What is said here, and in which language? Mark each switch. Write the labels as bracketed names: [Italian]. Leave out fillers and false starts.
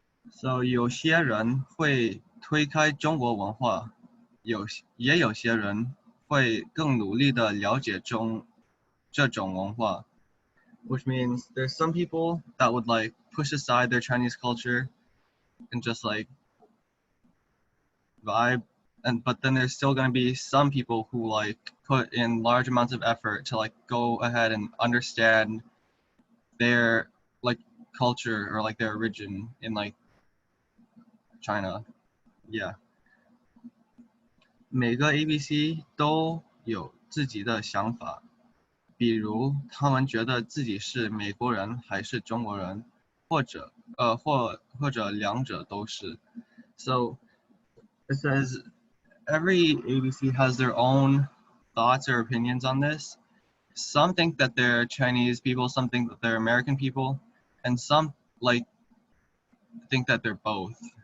[English] So [Chinese] 有些人会推开中国文化，也有些人会更努力的了解这种文化, [English] which means there's some people that would like push aside their Chinese culture and just like vibe, but then there's still going to be some people who like put in large amounts of effort to like go ahead and understand their like culture or like their origin in like China. Yeah. [Chinese] 每个 ABC 都有自己的想法，比如他们觉得自己是美国人还是中国人，或者两者都是。 [English] So it says every ABC has their own thoughts or opinions on this. Some think that they're Chinese people, some think that they're American people, and some like think that they're both.